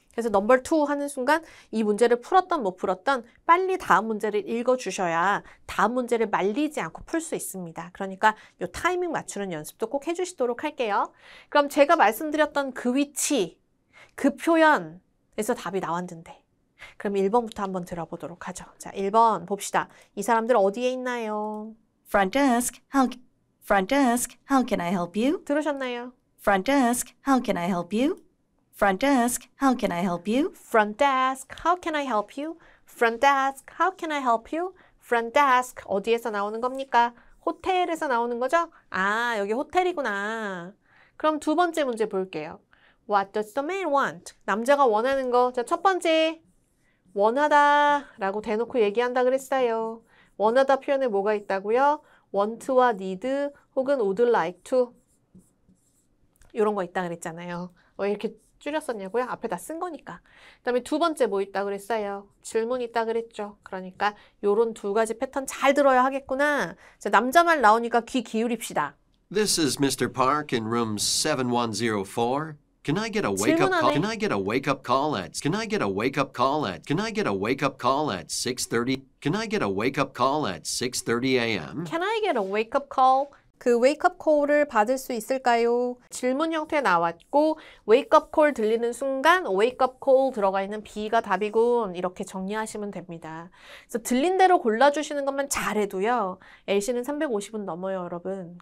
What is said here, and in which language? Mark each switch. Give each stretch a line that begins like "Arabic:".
Korean: 그래서 넘버 2 하는 순간 이 문제를 풀었던 못 풀었던 빨리 다음 문제를 읽어주셔야 다음 문제를 말리지 않고 풀 수 있습니다. 그러니까 이 타이밍 맞추는 연습도 꼭 해주시도록 할게요. 그럼 제가 말씀드렸던 그 위치, 그 표현에서 답이 나왔는데 그럼 1번부터 한번 들어보도록 하죠. 자, 1번 봅시다. 이 사람들 어디에 있나요?
English: Front desk, how can I help you?
Korean: 들으셨나요?
English: Front desk, how can I help you? Front desk, how can I help you? Front desk, how can I help you? Front desk, how can I help you?
Korean: Front desk, 어디에서 나오는 겁니까? 호텔에서 나오는 거죠? 아, 여기 호텔이구나. 그럼 두 번째 문제 볼게요.
English: What does the man want?
Korean: 남자가 원하는 거. 자, 첫 번째. 원하다 라고 대놓고 얘기한다 그랬어요. 원하다 표현에 뭐가 있다고요? want와 need 혹은 would like to 이런 거 있다 그랬잖아요. 왜 이렇게 줄였었냐고요? 앞에 다 쓴 거니까. 그 다음에 두 번째 뭐 있다 그랬어요? 질문 있다 그랬죠. 그러니까 요런 두 가지 패턴 잘 들어야 하겠구나. 자, 남자 말 나오니까 귀 기울입시다.
English: This is Mr. Park in room 7104. Can I get a wake-up call? Can I get a wake-up call at? Can I get a wake-up call at? Can I get a wake-up call at 6:30? Can I get a wake-up call at 6:30 a.m.? Can I get a wake-up call?
Korean: 그 웨이크업 콜을 받을 수 있을까요? 질문 형태 나왔고 웨이크업 콜 들리는 순간 웨이크업 콜 들어가 있는 B가 답이군 이렇게 정리하시면 됩니다. 그래서 들린 대로 골라주시는 것만 잘해도요. LC는 350은 넘어요 여러분.